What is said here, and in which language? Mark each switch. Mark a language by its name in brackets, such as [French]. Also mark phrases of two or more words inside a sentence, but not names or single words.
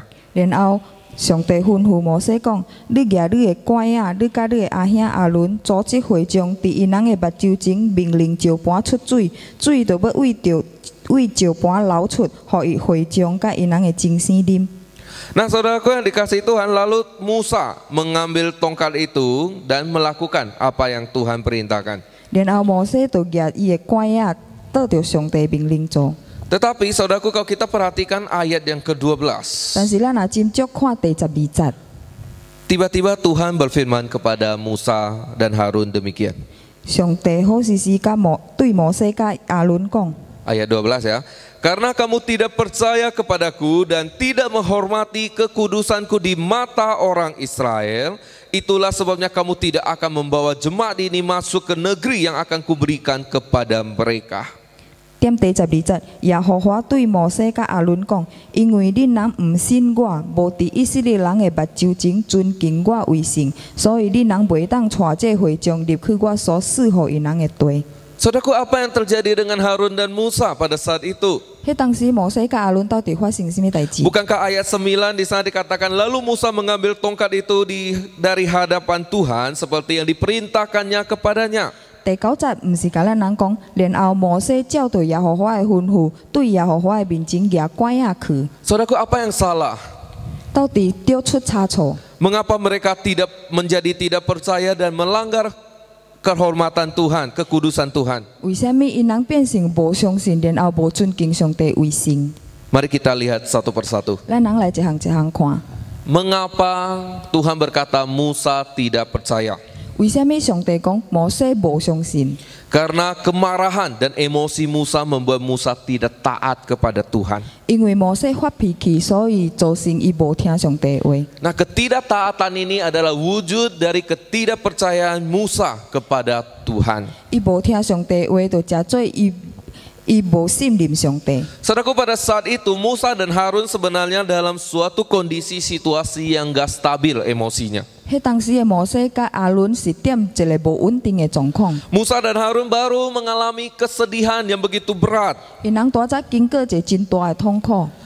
[Min Nan Chinese] 然後上帝吩咐摩西講：你舉你嘅拐仔，你甲你嘅阿兄亞倫組織會眾，佇因人嘅目睭前命令石盤出水，水就要為石盤流出，互伊會眾甲因人嘅精神啉。 [Indonesian] Nah, saudaraku yang dikasihi Tuhan, lalu Musa mengambil tongkat itu dan melakukan apa yang Tuhan perintahkan. [Min Nan Chinese] 然後摩西就舉伊嘅拐仔，得到上帝命令做。 [Indonesian] Tetapi saudaraku, kalau kita perhatikan ayat yang ke-12, [Min Nan Chinese] 但是咱若斟酌看第12節， [Indonesian] tiba-tiba Tuhan berfirman kepada Musa dan Harun demikian. [Min Nan Chinese] 上帝好时时对摩西甲亚伦讲。 [Indonesian] Ayat 12 ya. Karena kamu tidak percaya kepadaku dan tidak menghormati kekudusanku di mata orang Israel, itulah sebabnya kamu tidak akan membawa jemaat ini masuk ke negeri yang akan kuberikan kepada mereka. [Min Nan Chinese] 点第12節，耶和華對摩西甲亞倫講：因為恁人唔信我，無佇以色列人嘅目睭前尊敬我為聖，所以恁人袂當帶這會眾入去我所賜予因人嘅地。 [Indonesian] Saudaraku, apa yang terjadi dengan Harun dan Musa pada saat itu? [Min Nan Chinese] 迄當時摩西甲亞倫到底發生什麼代志？ [Indonesian] Bukankah ayat 9 di sana dikatakan lalu Musa mengambil tongkat itu dari hadapan Tuhan seperti yang diperintahkannya kepadanya. [Min Nan Chinese] 第9節唔是甲咱人講，然後摩西照着耶和華嘅吩咐，對耶和華嘅面前舉拐仔去。 [Indonesian] Saudaraku, apa yang salah? [Min Nan Chinese] 到底丟出差錯？ [Indonesian] Mengapa mereka tidak percaya dan melanggar kehormatan Tuhan, kekudusan Tuhan? [Min Nan Chinese] 為什麼因人變成無相信，然後無尊敬上帝為聖？ [Indonesian] Mari kita lihat satu persatu. [Min Nan Chinese] 咱人來一項一項看。 [Indonesian] Mengapa Tuhan berkata Musa tidak percaya? [Min Nan Chinese] 為什麼上帝講摩西無相信？ [Indonesian] Karena kemarahan dan emosi Musa membuat Musa tidak taat kepada Tuhan. [Min Nan Chinese] 因為摩西發脾氣，所以造成伊無聽上帝的話。 [Indonesian] Nah, ketidaktaatan ini adalah wujud dari ketidakpercayaan Musa kepada Tuhan. [Min Nan Chinese] 伊無聽上帝的話，就真做伊無信任上帝。 [Indonesian] Saudaraku, pada saat itu Musa dan Harun sebenarnya dalam suatu kondisi situasi yang gak stabil emosinya. [Min Nan Chinese] 迄當時嘅摩西甲亞倫是點一個無穩定嘅狀況。 [Indonesian] Musa dan Harun baru mengalami kesedihan yang begitu berat. [Min Nan Chinese] 因人大早經過一個真大嘅痛苦。